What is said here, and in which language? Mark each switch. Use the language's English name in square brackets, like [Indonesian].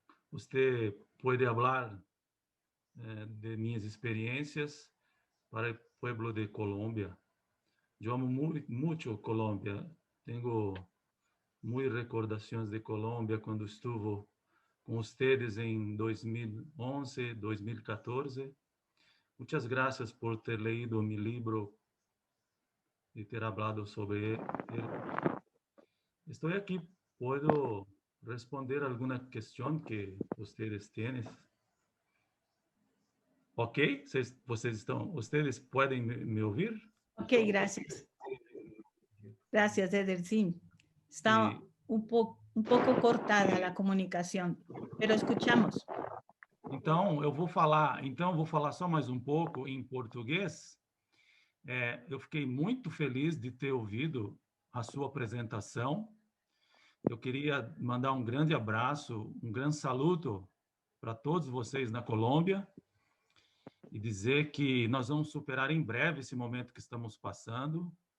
[Portuguese] Você pode falar de minhas experiências para o pueblo de Colômbia. Eu amo muito Colômbia. Tenho muitas recordações de Colômbia quando estive com vocês em 2011, 2014. [Spanish] Muchas gracias por ter leído mi libro y ter hablado sobre él. Estoy aquí, puedo responder alguna cuestión que ustedes tienen. ¿Ok? ¿Ustedes pueden me oír? Ok, gracias. Gracias, Eder, sí. Está Sí. un poco cortada la comunicación, pero escuchamos. [Portuguese] Então, eu vou falar só mais um pouco em português. Eu fiquei muito feliz de ter ouvido a sua apresentação. Eu queria mandar um grande abraço, um grande saludo para todos vocês na Colômbia e dizer que nós vamos superar em breve esse momento que estamos passando.